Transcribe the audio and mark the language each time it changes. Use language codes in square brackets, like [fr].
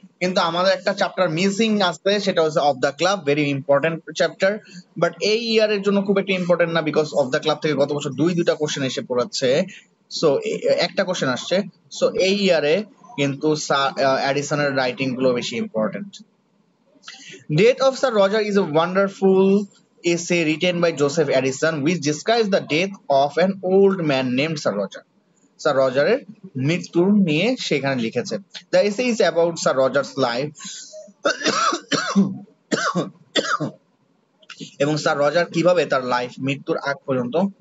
[bn] কিন্তু আমাদের একটা চ্যাপ্টার মিসিং আছে, সেটা হচ্ছে of the club, very important chapter, but এই ইয়ারের জন্য খুব একটা ইম্পর্টেন্ট না, বিকজ অফ দ্য ক্লাব থেকে গত বছর দুইটা কোশ্চেন এসে পড়েছে। সো একটা কোশ্চেন আসছে, সো এই ইয়ারে কিন্তু অ্যাডিসনের রাইটিং গুলো বেশি important. [en] Death of Sir Roger is a wonderful essay written by Joseph Addison which describes the death of an old man named Sir Roger. [bn] Sir Roger মৃত্যু নিয়ে সেখানে লিখেছে। [en] The essay is about Sir Roger's life [bn] এবং sir Roger কিভাবে তার life মৃত্যুর আগ পর্যন্ত